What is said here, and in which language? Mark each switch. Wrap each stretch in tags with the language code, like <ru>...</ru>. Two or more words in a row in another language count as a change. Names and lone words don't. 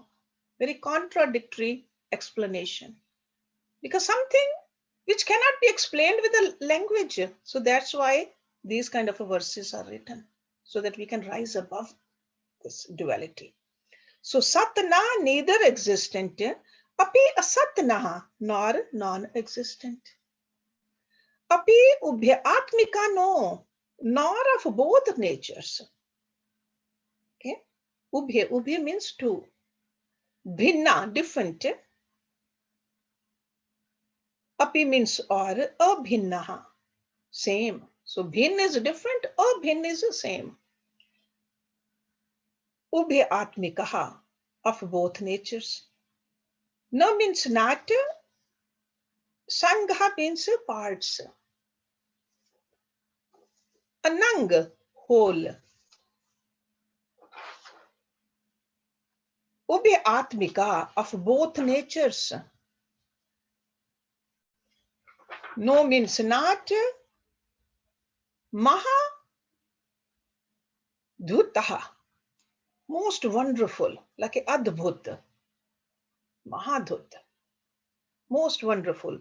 <en>Very contradictory explanation. Because something which cannot be explained with a language. So that's why these kind of verses are written, so that we can rise above this duality. So satna, neither existent,</en> <sa>api asatnaha,</sa> <en>nor non-existent.</en> <sa>Api ubhya atmika, no,</sa> <en>nor of both natures. Okay, ubhya means two. Bhinna, different. Api means or, abhinnaha, same. So bhin is different, abhin is the same.</en> <sa>Ubhe atmikaha,</sa> <en>of both natures. Na means not, sangha means parts. Anang, whole.</en> <sa>Ubhe atmika,</sa> <en>of both natures. No means not,</en> <sa>maha dhutaha,</sa> <en>most wonderful, like a adbhut, mahadhut, most wonderful.</en>